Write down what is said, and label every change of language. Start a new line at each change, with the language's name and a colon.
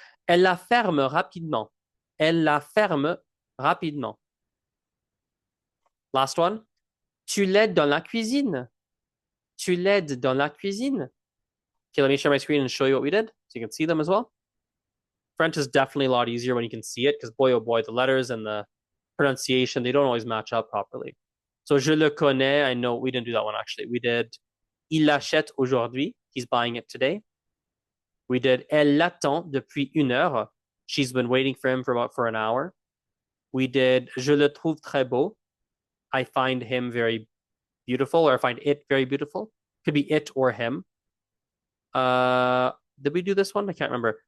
French: Elle la ferme rapidement. Elle la ferme rapidement.
English: Last one.
French: Tu l'aides dans la cuisine. Tu l'aides dans la cuisine.
English: Okay, let me share my screen and show you what we did so you can see them as well. French is definitely a lot easier when you can see it because boy, oh boy, the letters and the pronunciation, they don't always match up properly. So,
French: je le connais.
English: I know we didn't do that one actually. We did
French: il l'achète aujourd'hui.
English: He's buying it today. We did
French: elle l'attend depuis 1 heure.
English: She's been waiting for him for an hour. We did
French: je le trouve très beau.
English: I find him very beautiful, or I find it very beautiful. Could be it or him. Did we do this one? I can't remember.